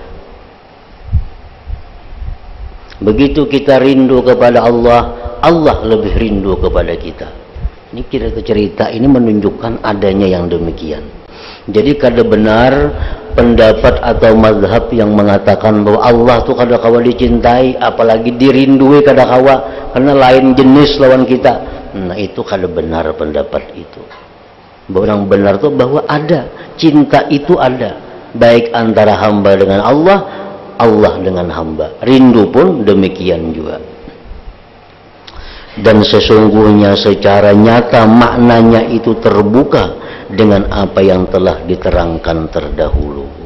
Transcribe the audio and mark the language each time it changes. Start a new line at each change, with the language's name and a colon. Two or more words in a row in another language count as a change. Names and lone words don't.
Indonesian: Begitu kita rindu kepada Allah, Allah lebih rindu kepada kita. Ini cerita ini menunjukkan adanya yang demikian. Jadi kada benar pendapat atau mazhab yang mengatakan bahwa Allah tuh kada kawa dicintai, apalagi dirindui kada kawa, karena lain jenis lawan kita. Nah, itu kada benar pendapat itu. Bahwa yang benar itu bahwa ada cinta, itu ada, baik antara hamba dengan Allah, Allah dengan hamba. Rindu pun demikian juga. Dan sesungguhnya secara nyata maknanya itu terbuka dengan apa yang telah diterangkan terdahulu.